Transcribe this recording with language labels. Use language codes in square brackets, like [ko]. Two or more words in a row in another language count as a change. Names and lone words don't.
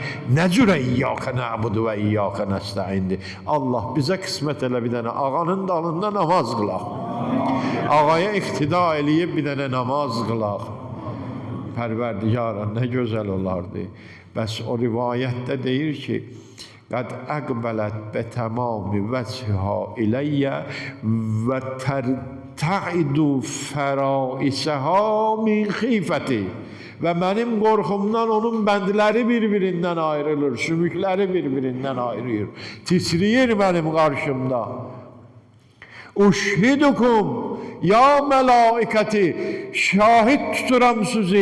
[az] Nə cürə [ar] إياك نعبد وإياك نستعين. [az] Allah bizə qismət elə bir dənə ağanın dalında namaz qılaq. Ağaya iqtida eləyib bir dənə namaz qılaq. Pərverdigara, nə gözəl olardı. Bəs o rivayətdə deyir ki, [ar] قد أقبلت بتمام وجهها إلي وترتعد فرائسها من خيفتي. [az] Və mənim qorxumdan onun bəndləri bir-birindən ayrılır, sümükləri bir-birindən ayrılır. Titriyir mənim qarşımda. [ar] أشهدكم يا ملائكتي, [az] şahid tuturam sizi.